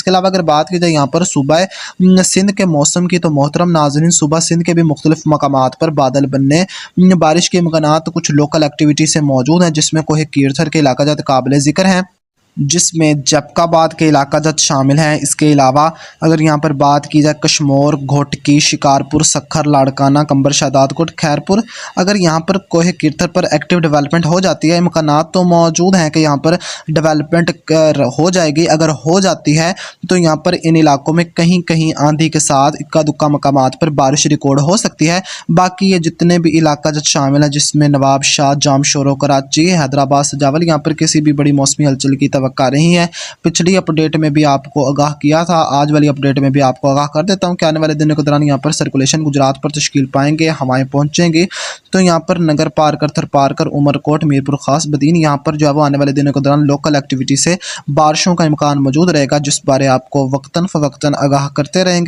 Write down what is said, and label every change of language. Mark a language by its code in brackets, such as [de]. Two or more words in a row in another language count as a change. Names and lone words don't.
[ur] اس کے علاوہ اگر بات کی جائے یہاں پر صوبہ سندھ کے موسم کی، تو محترم ناظرین، صوبہ سندھ کے بھی مختلف مقامات پر بادل بننے، بارش کے امکانات کچھ [en] local activity [ur] سے موجود ہیں، جس میں کوہ کیرتھر کے علاقہ جات قابل ذکر ہیں، جس میں جیکب آباد کے علاقہ جات شامل ہیں. اس کے علاوہ اگر یہاں پر بات کی جائے کشمور، گھوٹکی، شکارپور، سکھر، لاڑکانہ، قمبر، شہدادکوٹ، خیرپور, اگر یہاں پر کوہ کیرتھر پر [en] active development [ur] ہو جاتی ہے، امکانات تو موجود ہیں کہ یہاں پر ڈیولپمنٹ ہو جائے گی. اگر ہو جاتی ہے تو یہاں پر ان علاقوں میں کہیں کہیں آندھی کے ساتھ اکا دکا مقامات پر بارش ریکارڈ ہو سکتی ہے. باقی یہ جتنے بھی علاقہ جات شامل ہے، جس میں نواب شاہ، جامشورو، کراچی، حیدرآباد، سجاول, یہاں پر کسی بھی بڑی موسمی ہلچل کی کر رہی ہے. پچھلی اپڈیٹ میں بھی آپ کو آگاہ کیا تھا، آج والی اپڈیٹ میں بھی آپ کو آگاہ کر دیتا ہوں کہ آنے والے دنوں کے دوران یہاں پر سرکولیشن گجرات پر تشکیل پائیں گے، ہوائیں پہنچیں گی. تو یہاں پر نگر پار کر، تھر پار کر، عمرکوٹ، میرپور خاص، بدین، یہاں پر جو ہے وہ آنے والے دنوں کے دوران [en] local activity [ur] سے بارشوں کا امکان موجود رہے گا، جس بارے آپ کو وقتاً فوقتاً آگاہ کرتے رہیں گے.